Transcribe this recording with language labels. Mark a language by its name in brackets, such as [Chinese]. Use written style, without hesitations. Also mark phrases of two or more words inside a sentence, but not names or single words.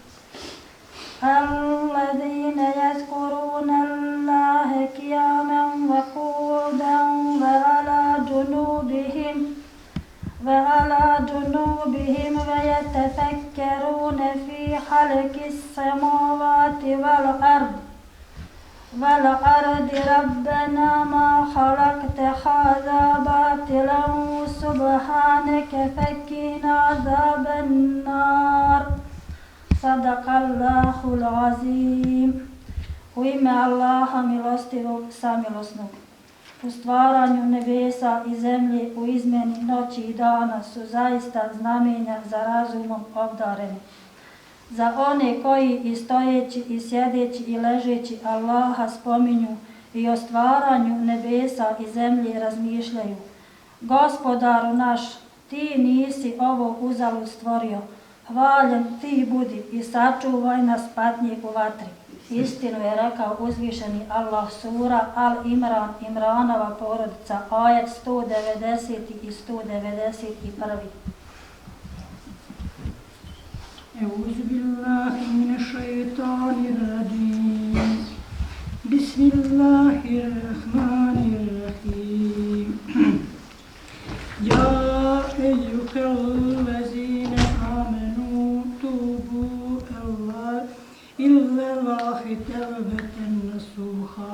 [Arabic] الذين يذكرون الله قياما وقعودا وعلى جنوبهم ويتفكرون في خلق السماوات والأرض ربنا ما خلقت هذا باطلا سبحانك فقنا عذاب النار. صدق الله العظيم. [Bosnian] U ime Allaha milostivog samilosnog. U stvaranju nebesa i zemlje, u izmjeni noći i dana su zaista znamenja za razumom obdareni. Za one koji i stojeći i sjedeći i ležeći Allaha spominju i o stvaranju nebesa i zemlje razmišljaju. Gospodaru naš, ti nisi ovo uzalud stvorio. Hvaljen ti budi i sačuvaj nas patnje u vatri. Istinu je rekao uzvišeni Allah, sura Al-Imran, Imranova porodica, ajet 190. i 191. [Arabic] أعوذ بالله من الشيطان الرجيم. Bismillahirrahmanirrahim. يا أيها الذين آمنوا توبوا إلى الله توبة نصوحا.